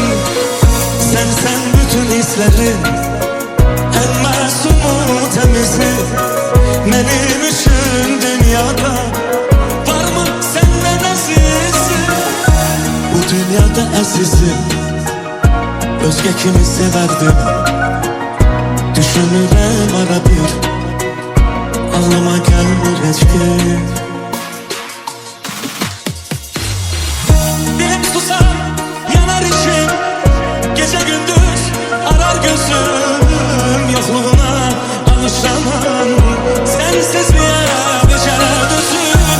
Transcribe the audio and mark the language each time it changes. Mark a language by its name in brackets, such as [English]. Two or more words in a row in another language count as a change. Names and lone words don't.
[Turkish] Sen bütün hislerin, en masumu temizi, benim için dünyada var mı senden azizim? Bu dünyada azizim, özge kimi severdim. [Azerbaijani] Düşünürəm ara bir, ağlıma gəlmir heç gün. [Turkish] Dilim susar, yanar içim, gece gündüz arar gözüm. Yokluğuna alışamam, sensizliğe becə dözüm.